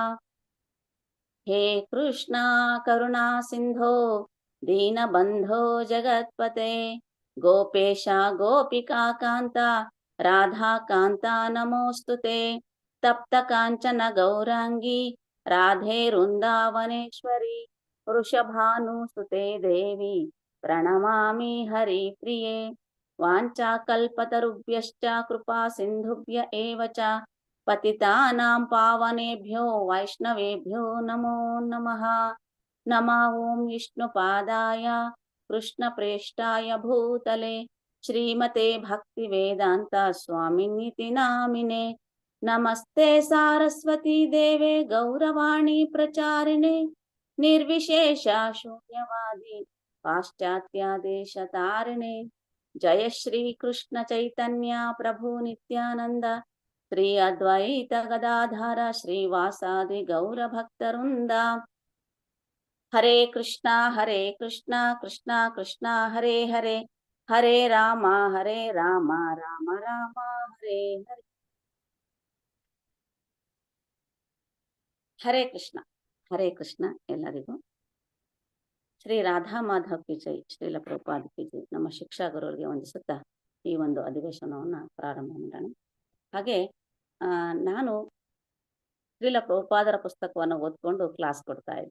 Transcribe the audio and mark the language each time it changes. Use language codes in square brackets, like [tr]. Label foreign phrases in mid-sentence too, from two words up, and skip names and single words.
[sa] ಹೇ ಕೃಷ್ಣ ಕರುಣಾ ಸಿಂಧೋ ದೀನಬಂಧೋ ಜಗತ್ಪತೆ ಗೋಪೇಶ ಗೋಪಿಕಾ ಕಾಂತ ರಾಧಾ ಕಾಂತ ನಮೋಸ್ತುತೆ. ತಪ್ತ ಕಾಂಚನ ಗೌರಾಂಗಿ ರಾಧೆ ವೃಂದಾವನೇಶ್ವರಿ ವೃಷಭಾನುಸುತೆ ದೇವಿ ಪ್ರಣಮಾಮಿ ಹರಿ ಪ್ರಿಯೆ. ವಾಂಚಾಕಲ್ಪತರುಭ್ಯಶ್ಚ ಕೃಪಾ ಸಿಂಧುಭ್ಯ ಏವ ಚ ಪತಿತಾನಾಂ ಪಾವನೇಭ್ಯೋ ವೈಷ್ಣವೇಭ್ಯೋ ನಮೋ ನಮಃ. ನಮಃ ಓಂ ವಿಷ್ಣುಪಾದಾಯ ಕೃಷ್ಣ ಪ್ರೇಷ್ಠಾಯ ಭೂತಲೆ ಶ್ರೀಮತೆ ಭಕ್ತಿ ವೇದಾಂತ ಸ್ವಾಮಿನಿತಿ ನಾಮಿನೆ. ನಮಸ್ತೆ ಸಾರಸ್ವತಿ ದೇವೆ ಗೌರವಾಣಿ ಪ್ರಚಾರಿಣೆ ನಿರ್ವಿಶೇಷ ಶೂನ್ಯವಾದಿ ಪಾಶ್ಚಾತ್ಯ ದೇಶ ತಾರಿಣೆ. ಜಯ ಶ್ರೀ ಕೃಷ್ಣ ಚೈತನ್ಯ ಪ್ರಭು ನಿತ್ಯಾನಂದ ಶ್ರೀ ಅದ್ವೈತ ಗದಾಧರ ಶ್ರೀವಾಸಾದಿ ಗೌರ ಭಕ್ತವೃಂದ. ಹರೇ ಕೃಷ್ಣ ಕೃಷ್ಣ ಕೃಷ್ಣ ಹರೇ ಹರೇ ಹರೇ ರಾಮ ರಾಮ ರಾಮ ಹರೇ ಹರೇ. [kn] ಹರೇ ಕೃಷ್ಣ. ಹರೇ ಕೃಷ್ಣ ಎಲ್ಲರಿಗೂ. ಶ್ರೀ ರಾಧಾ ಮಾಧವ್ [hi] की जय, [kn] ಶ್ರೀಲ ಪ್ರಭುಪಾದ [hi] की जय. [kn] ನಮ್ಮ ಶಿಕ್ಷಾ ಗುರುವರಿಗೆ ವಂದಿಸುತ್ತಾ ಈ ಒಂದು ಅಧಿವೇಶನವನ್ನು ಪ್ರಾರಂಭ ಮಾಡೋಣ. ಹಾಗೆ ನಾನು ಶ್ರೀಲ ಪ್ರಭುಪಾದರ ಪುಸ್ತಕವನ್ನು ಓದ್ಕೊಂಡು ಕ್ಲಾಸ್ ಕೊಡ್ತಾ ಇದ್ದೆ.